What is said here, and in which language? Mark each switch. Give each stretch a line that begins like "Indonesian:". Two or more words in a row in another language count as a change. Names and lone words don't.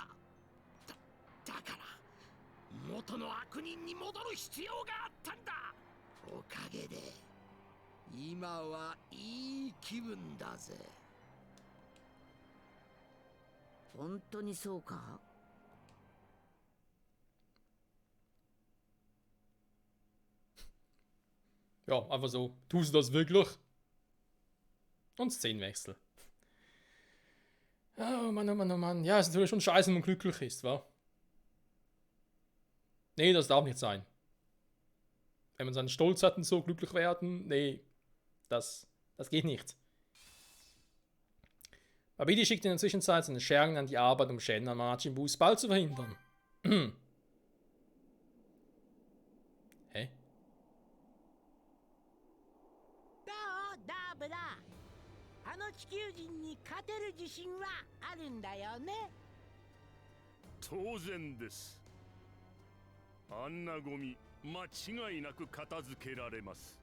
Japanese: だから元の悪人に戻る必要があったんだ。おかげで今はいい気分だぜ。本当にそうか？
German: Ja, einfach so. Tust du das wirklich? Und Szenenwechsel. Oh Mann, oh Mann, oh Mann. Ja, ist natürlich schon scheiße, wenn man glücklich ist, wa? Nee, das darf nicht sein. Wenn man seinen Stolz hat und so glücklich werden, nee, das geht nicht. Babidi schickt in der Zwischenzeit seine Schergen an die Arbeit, um Schäden an Majin Buus Ball zu verhindern. Hä?
Japanese: ブだあの地球人に勝てる自信はあるんだよね。当然です。あんなゴミ間違いなく片付けられます。